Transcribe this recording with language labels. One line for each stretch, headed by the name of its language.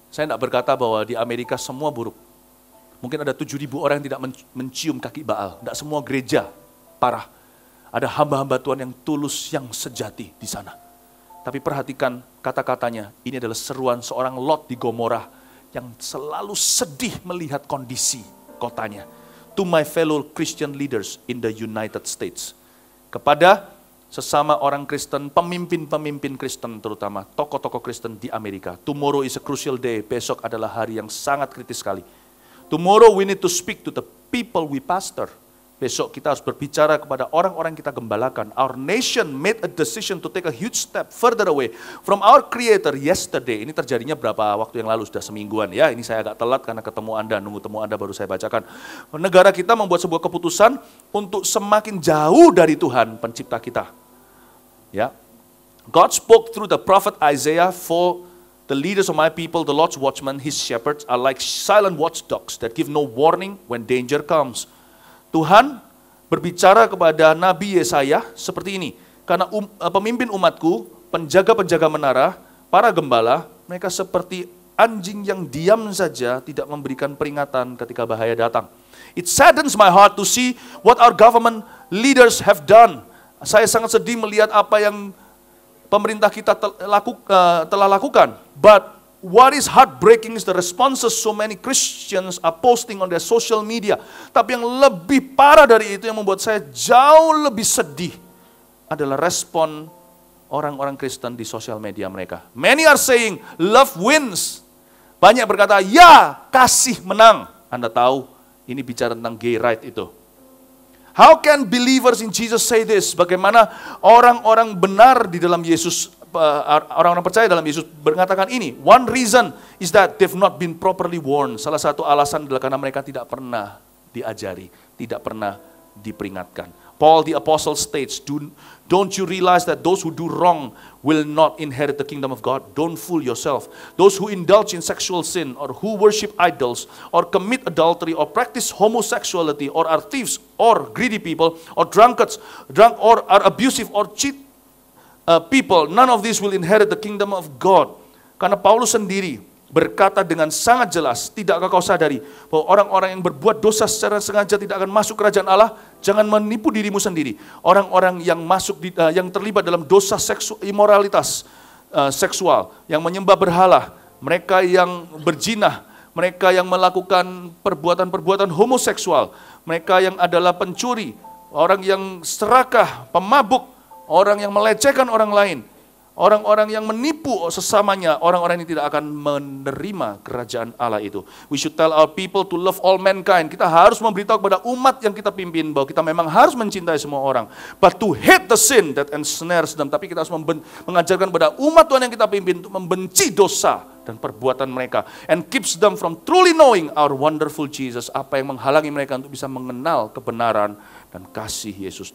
Indonesian: Saya tidak berkata bahwa di Amerika semua buruk. Mungkin ada 7.000 orang yang tidak mencium kaki Baal. Tidak semua gereja parah. Ada hamba-hamba Tuhan yang tulus, yang sejati di sana. Tapi perhatikan kata-katanya, ini adalah seruan seorang Lot di Gomorrah yang selalu sedih melihat kondisi kotanya.
English: To my fellow Christian leaders in the United States.
Indonesian: Kepada sesama orang Kristen, pemimpin-pemimpin Kristen terutama, tokoh-tokoh Kristen di Amerika.
English: Tomorrow is a crucial day,
Indonesian: besok adalah hari yang sangat kritis sekali.
English: Tomorrow we need to speak to the people we pastor.
Indonesian: Besok kita harus berbicara kepada orang-orang kita gembalakan.
English: Our nation made a decision to take a huge step further away from our Creator yesterday.
Indonesian: Ini terjadinya berapa waktu yang lalu, sudah semingguan ya. Ini saya agak telat karena ketemu Anda, nunggu temu Anda baru saya bacakan. Negara kita membuat sebuah keputusan untuk semakin jauh dari Tuhan pencipta kita. Ya.
English: God spoke through the prophet Isaiah, for the leaders of my people, the Lord's watchmen, his shepherds are like silent watchdogs that give no warning when danger comes.
Indonesian: Tuhan berbicara kepada Nabi Yesaya seperti ini. Karena pemimpin umatku, penjaga-penjaga menara, para gembala, mereka seperti anjing yang diam saja, tidak memberikan peringatan ketika bahaya datang.
English: It saddens my heart to see what our government leaders have done.
Indonesian: Saya sangat sedih melihat apa yang pemerintah kita telah lakukan.
English: But what is heartbreaking is the responses so many Christians are posting on their social media.
Indonesian: Tapi yang lebih parah dari itu, yang membuat saya jauh lebih sedih, adalah respon orang-orang Kristen di sosial media mereka.
English: Many are saying, love wins.
Indonesian: Banyak berkata, ya, kasih menang. Anda tahu, ini bicara tentang gay right itu.
English: How can believers in Jesus say this?
Indonesian: Bagaimana orang-orang benar di dalam Yesus, orang-orang percaya dalam Yesus mengatakan ini?
English: One reason is that they've not been properly warned.
Indonesian: Salah satu alasan adalah karena mereka tidak pernah diajari, tidak pernah diperingatkan.
English: Paul the apostle states, don't you realize that those who do wrong will not inherit the kingdom of God? Don't fool yourself. Those who indulge in sexual sin, or who worship idols, or commit adultery, or practice homosexuality, or are thieves, or greedy people, or drunkards, or are abusive, or cheat people, none of these will inherit the kingdom of God.
Indonesian: Karena Paulus sendiri berkata dengan sangat jelas, tidakkah kau sadari bahwa orang-orang yang berbuat dosa secara sengaja tidak akan masuk kerajaan Allah? Jangan menipu dirimu sendiri. Orang-orang yang yang terlibat dalam dosa imoralitas seksual, yang menyembah berhala, mereka yang berzina, mereka yang melakukan perbuatan-perbuatan homoseksual, mereka yang adalah pencuri, orang yang serakah, pemabuk, orang yang melecehkan orang lain, orang-orang yang menipu sesamanya, orang-orang ini tidak akan menerima kerajaan Allah itu.
English: We should tell our people to love all mankind.
Indonesian: Kita harus memberitahu kepada umat yang kita pimpin bahwa kita memang harus mencintai semua orang.
English: But to hate the sin that ensnares them.
Indonesian: Tapi kita harus mengajarkan kepada umat Tuhan yang kita pimpin untuk membenci dosa dan perbuatan mereka.
English: And keeps them from truly knowing our wonderful Jesus.
Indonesian: Apa yang menghalangi mereka untuk bisa mengenal kebenaran dan kasih Yesus.